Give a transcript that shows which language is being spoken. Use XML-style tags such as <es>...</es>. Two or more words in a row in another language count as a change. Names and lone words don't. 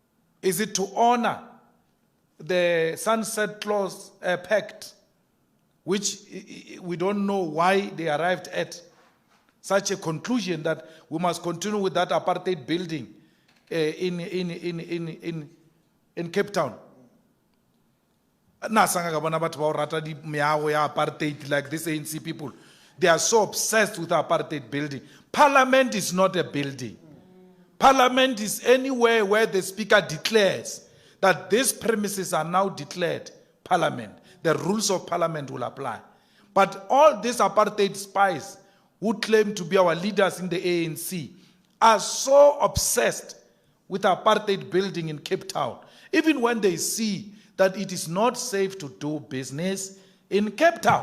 <en>Is it to honor the Sunset Clause Pact, which we don't know why they arrived at such a conclusion that we must continue with that apartheid building in Cape Town.</en> <tn>Nasanga ka bona batho ba o rata di meago ya apartheid</tn> <en>like these ANC people. They are so obsessed with apartheid building. Parliament is not a building. Parliament is anywhere where the speaker declares that these premises are now declared parliament. The rules of parliament will apply. But all these apartheid spies who claim to be our leaders in the ANC are so obsessed with apartheid building in Cape Town, even when they see that it is not safe to do business in Cape Town.</en>